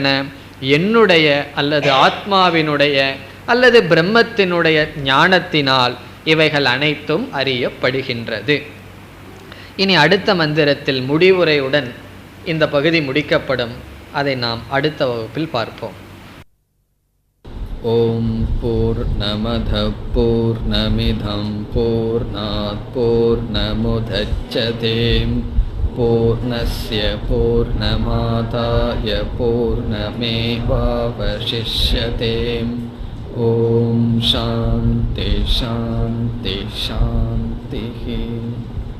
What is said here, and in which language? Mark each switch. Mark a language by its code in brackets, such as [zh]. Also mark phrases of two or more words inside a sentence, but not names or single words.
[ta] என்னுடைய அல்லது ஆத்மாவினுடைய அல்லது பிரம்மத்தினுடைய ஞானத்தினால் இவைகள் அனைத்தும் அறியப்படுகின்றது. இனி அடுத்த மந்திரத்தில் முடிவுரையுடன் இந்த பகுதி முடிக்கப்படும். அதை நாம் அடுத்த வகுப்பில் பார்ப்போம். [sa] ॐ पूर्णमदः पूर्णमिदं पूर्णात् पूर्णमुदच्यते पूर्णस्य पूर्णमादाय पूर्णमेवावशिष्यते. ॐ शान्तिः शान्तिः शान्तिः.